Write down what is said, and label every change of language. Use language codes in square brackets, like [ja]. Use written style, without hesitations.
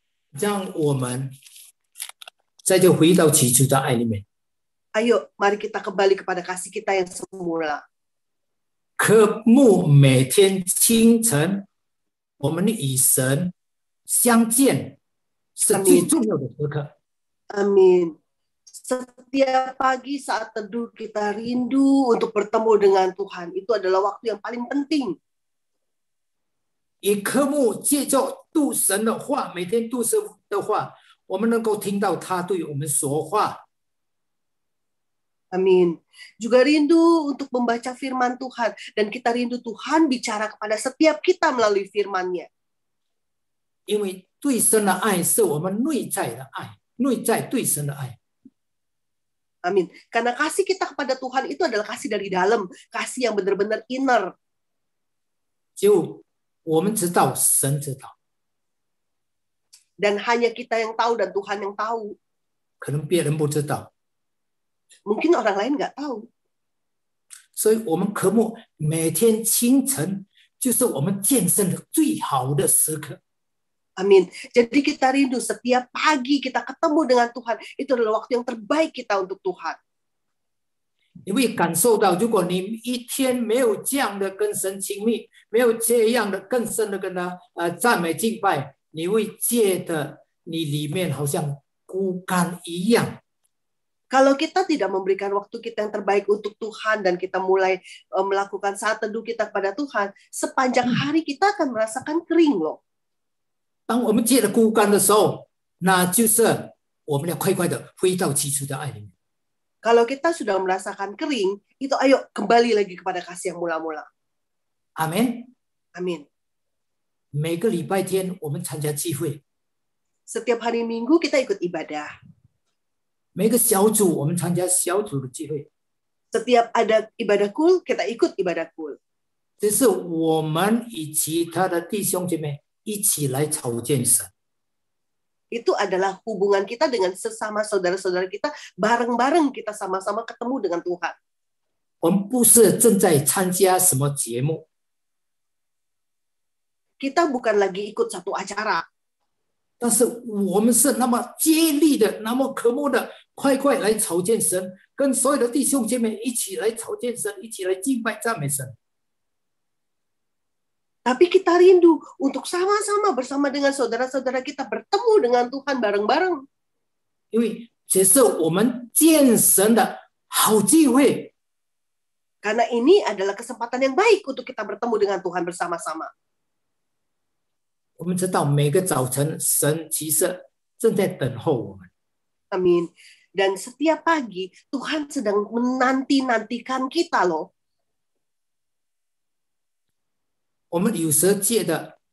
[zh] 让我们再就回到起初的爱里面。 [id] Ayo, mari kita kembali kepada kasih kita yang semula. [zh] 渴慕每天清晨，我们与神相见是最重要的时刻。 [id] Amin. Setiap pagi saat teduh kita rindu untuk bertemu dengan Tuhan. Itu adalah waktu yang paling penting. [zh] 也渴慕借着读神的话，每天读神的话，我们能够听到他对我们说话。 [id] Amin. Juga rindu untuk membaca firman Tuhan. Dan kita rindu Tuhan bicara kepada setiap kita melalui firman-Nya. [zh] 因为对神的爱是我们内在的爱，内在对神的爱。 [id] Amin. Karena kasih kita kepada Tuhan itu adalah kasih dari dalam. Kasih yang benar-benar inner. [zh] 就我们知道，神知道， [id] Dan hanya kita yang tahu dan Tuhan yang tahu. [zh] 可能别人不知道， [id] Mungkin orang lain nggak tahu. [zh] 所以我们渴慕每天清晨，就是我们健身的最好的时刻。 [id] Amin. Jadi kita rindu setiap pagi kita ketemu dengan Tuhan. Itu adalah waktu yang terbaik kita untuk Tuhan. [zh] 你会感受到，如果你一天没有这样的跟神亲密，没有这样的更深的跟他赞美敬拜，你会觉得你里面好像枯干一样。 [id] Kalau kita tidak memberikan waktu kita yang terbaik untuk Tuhan dan kita mulai melakukan saat teduh kita kepada Tuhan, sepanjang hari kita akan merasakan kering loh. [zh] 当我们觉得枯干的时候，那就是我们要快快的回到起初的爱里面。 [id] Kalau kita sudah merasakan kering, itu ayo kembali lagi kepada kasih yang mula-mula. [zh] 阿门。 [id] Amin. [zh] 每个礼拜天我们参加聚会， [id] Setiap hari Minggu kita ikut ibadah. [zh] 每个小组我们参加小组的聚会， [id] Setiap ada ibadah kul, kita ikut ibadah kul. [zh] 这是我们与其他的弟兄姐妹一起来朝见神。 [id] Itu adalah hubungan kita dengan sesama saudara-saudara kita, bareng-bareng kita sama-sama ketemu dengan Tuhan. [zh] 我们不是正在参加什么节目， [id] Kita bukan lagi ikut satu acara, [zh] 但是我们是那么接力的、那么渴慕的，快快来朝见神，跟所有的弟兄姐妹一起来朝见神，一起来敬拜赞美神。 [id] tapi kita rindu untuk sama-sama bersama dengan saudara-saudara kita bertemu dengan Tuhan bareng-bareng. [zh] 因为这是我们见神的好机会。 [id] Karena ini adalah kesempatan yang baik untuk kita bertemu dengan Tuhan bersama-sama. [zh] 我们知道每个早晨，神其实正在等候我们。 [id] Amin. Dan setiap pagi Tuhan sedang menanti-nantikan kita loh. [zh] 我们有时觉得